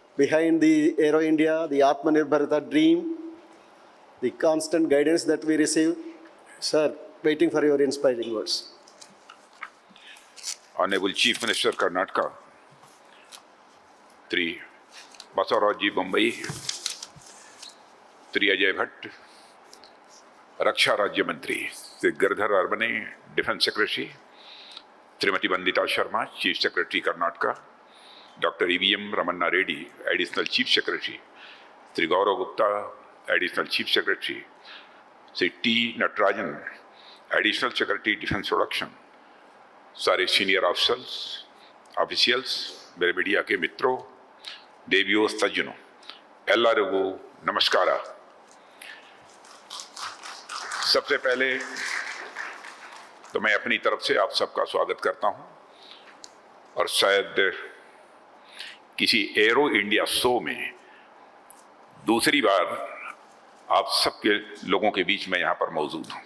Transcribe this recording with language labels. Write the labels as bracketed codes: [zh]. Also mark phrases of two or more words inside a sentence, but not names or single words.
[en] behind the Aero India, the Atmanirbharta dream, the constant guidance that we receive. Sir, waiting for your inspiring words. Honorable Chief Minister Karnataka, Sri Basavaraji Bommai, Sri Ajay Bhatt, [hi] रक्षा राज्य मंत्री, [en] Sri Girdhar Arbane, Defense Secretary, Srimati Vandita Sharma, Chief Secretary Karnataka, Dr. E.V.M. Ramanna Reddy, Additional Chief Secretary, Sri Gaurav Gupta, Additional Chief Secretary, Sri T. Natarajan, Additional Secretary Defense Production, [hi] सारे [en] senior officials, [hi] मेरे मीडिया के मित्रों, देवियों, सज्जनों, [kn] ಎಲ್ಲರಿಗೂ ನಮಸ್ಕಾರ। [hi] सबसे पहले तो मैं अपनी तरफ से आप सबका स्वागत करता हूं और शायद किसी एरो इंडिया शो में दूसरी बार आप सबके लोगों के बीच में यहां पर मौजूद हूं।